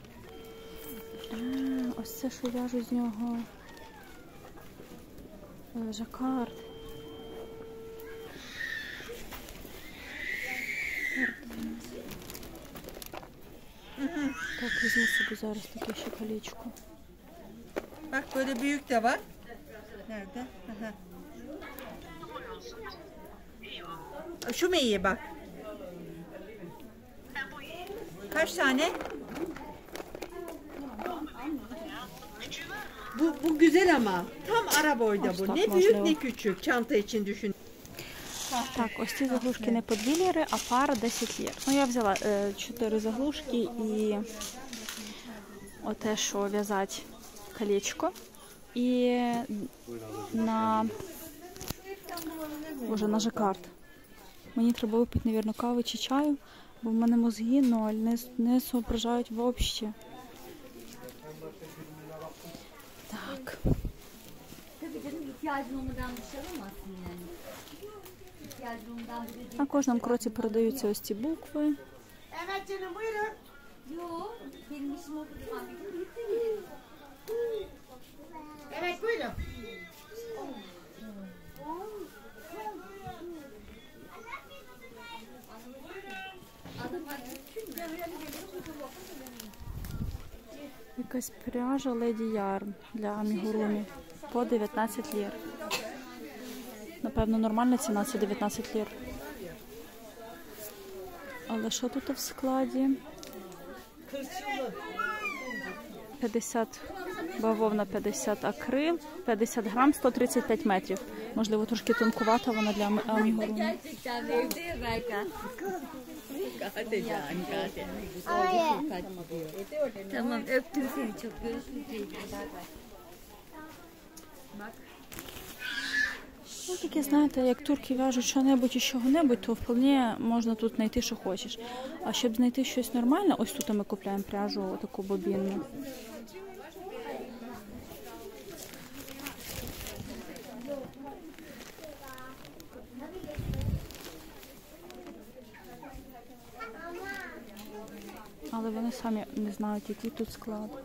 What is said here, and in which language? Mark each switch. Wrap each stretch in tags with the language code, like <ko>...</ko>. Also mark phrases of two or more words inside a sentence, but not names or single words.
<uk>Ось це, що в'яжу з нього. Жакард. Так, візьму собі зараз таке ще колечко.</uk> <tr>Bak böyle büyük de var. Nerede? Aha. Şu mu iyi bak? Kaç tane? Bu güzel ama. Tam ara boyda bu. Ne büyük ne küçük. Çanta için düşün.</tr> <uk>Так, ось ці заглушки не по 2 ліри, а пара 10 лір. Ну, я взяла 4 заглушки і оте, що в'язати колечко. І на жакард. Мені треба випити, мабуть, кави чи чаю, бо в мене</uk> <ru>мозги ноль, не соображають</ru> <uk>взагалі. Так. На кожному кроці передаються ось ці букви.</uk> <tr>Evet buyurun.</tr> <uk>Якась пряжа Леді Ярм для амігурумі по 19 лір. Напевно, нормальна ціна це 19 лір. Але що тут в складі? 50 бавовна, 50 акрил, 50 грам, 135 метрів. Можливо, трошки тонкувата вона для амігурумі.</uk> <tr>Tamam, öptüm seni çok. Görüşürüz.</tr> <uk>Ну, таке, знаєте, як турки в'яжуть що-небудь із чого-небудь, то вполне можна тут знайти, що хочеш. А щоб знайти щось нормальне, ось тут ми купуємо пряжу таку бобінну. Але вони самі не знають, який тут склад.</uk>